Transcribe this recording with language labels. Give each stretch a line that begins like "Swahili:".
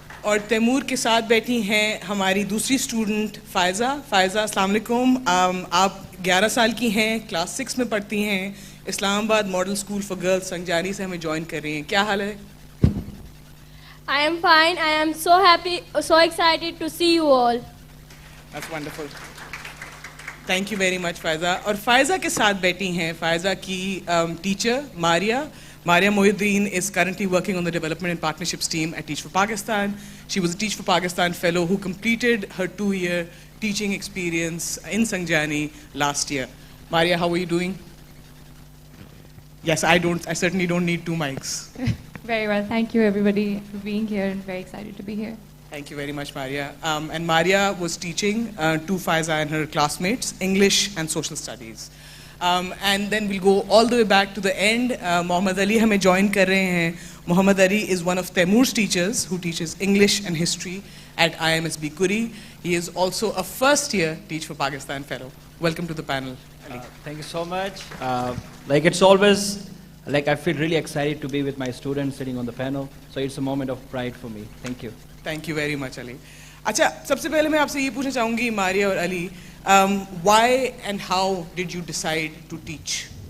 Hindi: और तैमूर के साथ बैठी हैं हमारी दूसरी स्टूडेंट फ़ायज़ा. फ़ायज़ा अस्सलाम वालेकुम. आप 11 साल की हैं, क्लास 6 में पढ़ती हैं, Islamabad model school for girls संजानी से हमें ज्वाइन कर रही हैं. क्या हाल है?
English: I am fine. I am so happy, so excited to see you all. That's wonderful. Thank you very much Faiza.
Hindi: और फ़ायज़ा के साथ बैठी हैं फ़ायज़ा की teacher Maria.
English: Maria Mohiddin is currently working on the development and partnerships team at Teach for Pakistan. She was a Teach for Pakistan fellow who completed her 2-year teaching experience in Sangjani last year. Maria, how are you doing? Yes, I certainly don't need 2 mics. Very well. Thank you, everybody, for being here and very excited to be here. Thank you very much, Maria. And Maria was teaching to Faiza and her classmates English and social studies. And then we'll go all the way back to the end.
Hindi: Mohammad Ali हमें join कर रहे हैं.
English: Mohammad Ali is one of Taimur's teachers who teaches English and history at IMSB Kuri. He is also a first-year Teach for Pakistan fellow. Welcome to the panel, Ali. Thank you so much. It's always, I feel really excited to be with my students sitting on the panel. So it's a moment of pride for me. Thank you. Thank you very much, Ali.
Hindi: अच्छा, सबसे पहले मैं आपसे ये पूछना चाहूँगी मारिया और Ali,
English: why and how did you decide to teach?